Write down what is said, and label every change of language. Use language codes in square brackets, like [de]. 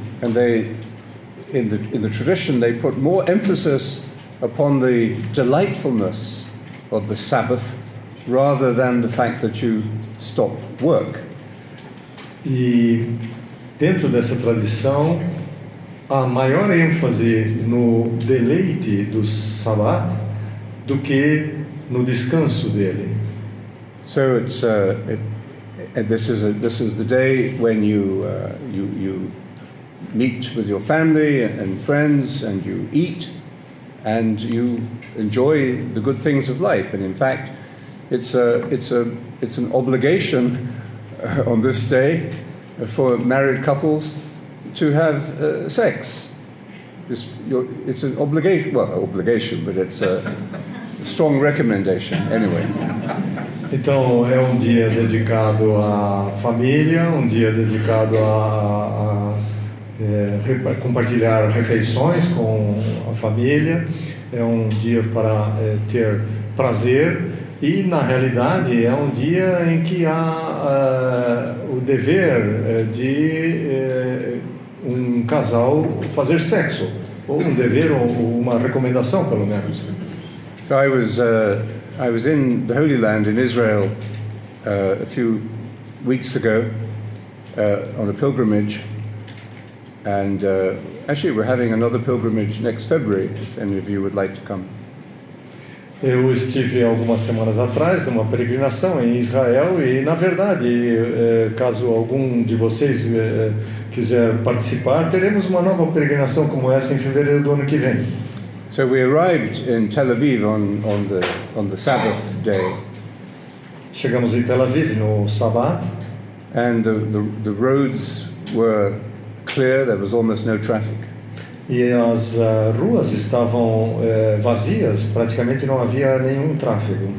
[en] And in the tradition, they put more emphasis upon the delightfulness of the Sabbath rather than the fact that you stop work. [pt] E dentro dessa tradição, há maior ênfase no deleite do Sabbat do que no descanso dele. [en] So it's this is the day when you meet with your family and friends and you eat and you enjoy the good things of life. And in fact, it's an obligation on this day for married couples to have sex. It's an obligation, but it's a strong recommendation anyway. [pt] Então é dia dedicado à família, dia dedicado a compartilhar refeições com a família, é dia para ter prazer e na realidade é dia em que há o dever de casal fazer sexo, ou dever ou uma recomendação pelo menos. [en] So I was in the Holy Land in Israel a few weeks ago on a pilgrimage. And actually, we're having another pilgrimage next February, if any of you would like to come. [pt] Eu estive algumas semanas atrás numa peregrinação em Israel e, na verdade, caso algum de vocês quiser participar, teremos uma nova peregrinação como essa em fevereiro do ano que vem. [en] So we arrived in Tel Aviv on the Sabbath day, [pt] Chegamos em Tel Aviv no Shabat. [en] and the roads were clear, there was almost no traffic. [pt] E as ruas estavam vazias, praticamente não havia nenhum tráfego.